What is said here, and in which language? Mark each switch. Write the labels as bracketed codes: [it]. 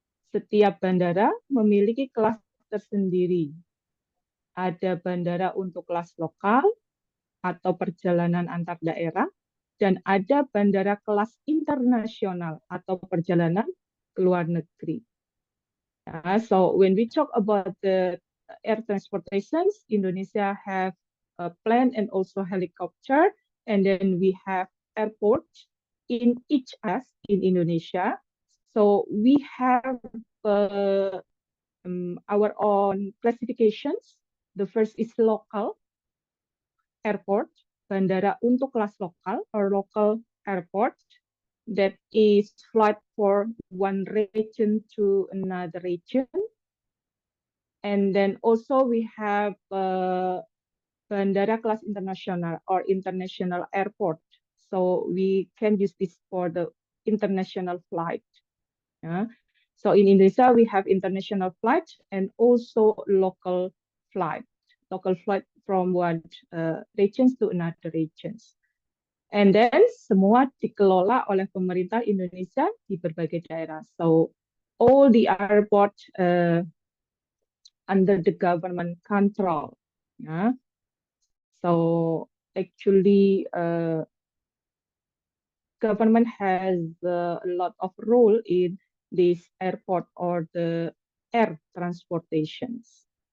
[id] Setiap bandara memiliki kelas tersendiri. Ada bandara untuk kelas lokal atau perjalanan antar daerah, dan ada bandara kelas internasional atau perjalanan ke luar negeri. [en] So when we talk about the air transportations, Indonesia have a plane and also helicopter, and then we have airport in each area in Indonesia. So we have our own classifications. The first is local airport, [id] bandara untuk kelas lokal [en] or local airport, that is flight for one region to another region. And then also we have [id] bandara kelas internasional [en] or international airport. So we can use this for the international flight. So in Indonesia, we have international flight and also local flight from one regions to another regions. And then [id] semua dikelola oleh pemerintah Indonesia di berbagai daerah. [en] So all the airport under the government control. Yeah. So actually, government has a lot of role in this airport or the air transportations.